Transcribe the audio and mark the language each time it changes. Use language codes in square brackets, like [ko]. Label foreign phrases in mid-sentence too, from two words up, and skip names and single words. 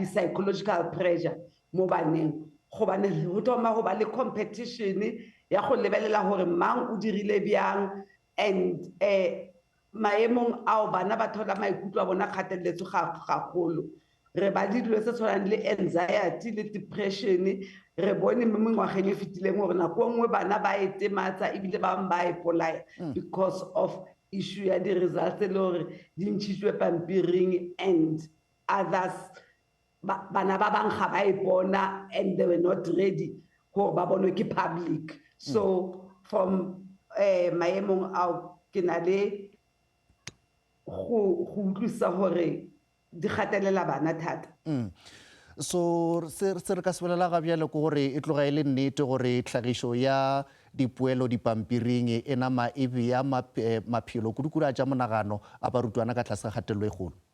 [en] psychological pressure [nso] mo baneng gobane go thoma go ba le competition ya go lebelela gore mang o dirile bjang and maemong ao bana ba thola maikutlo a bona kgatelelo gagolo re ba di dilo tse tshwanang le anxiety le depression re bone mo mengwageng e fetileng gore nako nngwe bana ba etematsa ebile ba ba ipolaya [en] because of issue [nso] ya di-results le gore di ntšhitswe pampiring [en] and others [nso] bana ba bang ga ba ipona [en] and they were not ready [nso] gore ba bonwe ke public. [en] So from [nso] maemong ao ke na le go utlwisa gore di gatelela bana thata. So se re ka se bolela ga bjale ke gore e tloga e le nnete gore tlhagišo ya dipoelo dipampiring e nama e bea maphelo kudu-kudu a tša monagano a barutwana ka tlase ga kgatelelo e kgolo?